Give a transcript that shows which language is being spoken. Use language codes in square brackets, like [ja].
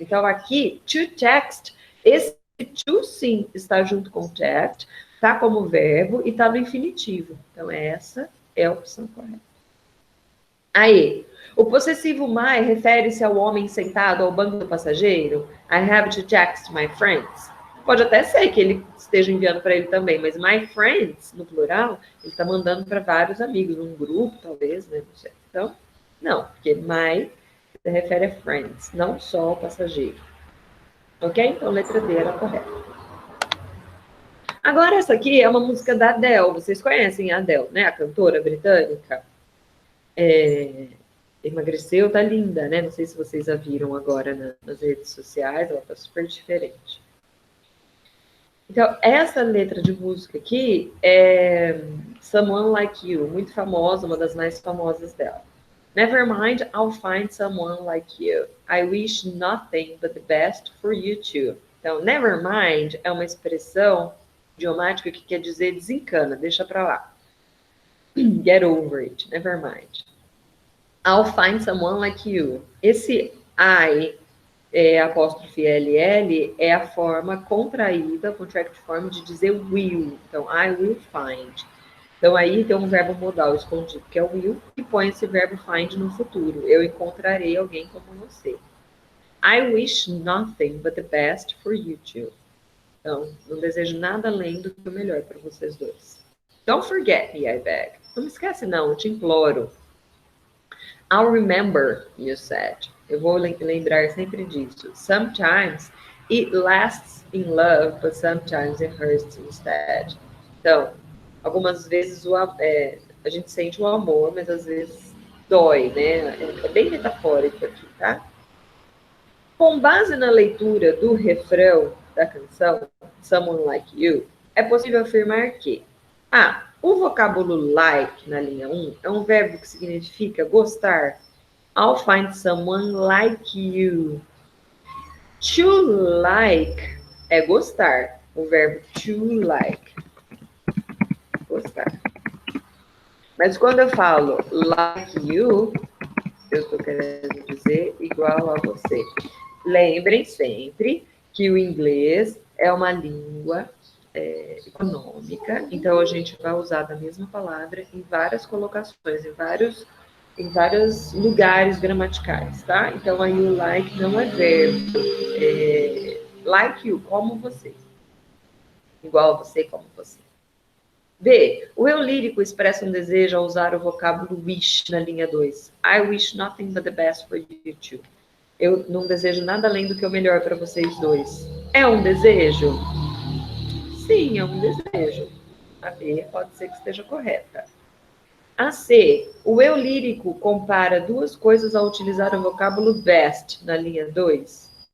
[pt] Então, aqui, [en] to text, [pt] esse to, sim, está junto com text, está como verbo e está no infinitivo. Então, essa é a opção correta. Aí, o possessivo my refere-se ao homem sentado ao banco do passageiro. [en] I have to text my friends. [pt] Pode até ser que ele esteja enviando para ele também, mas [en] my friends, [pt] no plural, ele está mandando para vários amigos, um grupo, talvez, né? Não sei. Então, não, porque my se refere a friends, não só ao passageiro. Ok? Então, letra D era a correta. Agora, essa aqui é uma música da Adele. Vocês conhecem a Adele, né? A cantora britânica. Emagreceu, tá linda, né? Não sei se vocês a viram agora nas redes sociais, ela tá super diferente. Então, essa letra de música aqui é Someone Like You, muito famosa, uma das mais famosas dela. [en] Never mind, I'll find someone like you. I wish nothing but the best for you too. [pt] Então, never mind é uma expressão idiomática que quer dizer desencana, deixa pra lá. [en] Get over it, never mind. I'll find someone like you. [pt] Esse I, apóstrofe LL, é a forma contraída, contract form, de dizer will. Então, I will find. Então, aí tem um verbo modal escondido, que é o will, e põe esse verbo find no futuro. Eu encontrarei alguém como você. [en] I wish nothing but the best for you two. [pt] Então, não desejo nada além do que o melhor para vocês dois. [en] Don't forget me, I beg. [pt] Não me esquece, não, eu te imploro. [en] I'll remember, you said. [pt] Eu vou lembrar sempre disso. [en] Sometimes it lasts in love, but sometimes it hurts instead. [pt] Então, algumas vezes a gente sente o amor, mas às vezes dói, né? É bem metafórico aqui, tá? Com base na leitura do refrão da canção Someone Like You, é possível afirmar que o vocábulo like na linha 1 é um verbo que significa gostar. [en] I'll find someone like you. [pt] To like é gostar. O verbo to like. Gostar. Mas quando eu falo [en] like you, [pt] eu estou querendo dizer igual a você. Lembrem sempre que o inglês é uma língua econômica, então a gente vai usar a mesma palavra em várias colocações, em vários lugares gramaticais, tá? Então aí o like não é verbo. [en] Like you, [pt] como você. Igual a você, como você. B. O eu lírico expressa um desejo ao usar o vocábulo wish na linha 2. [en] I wish nothing but the best for you two. [pt] Eu não desejo nada além do que é o melhor para vocês dois. É um desejo? Sim, é um desejo. A B pode ser que esteja correta. A C. O eu lírico compara duas coisas ao utilizar o vocábulo best na linha 2.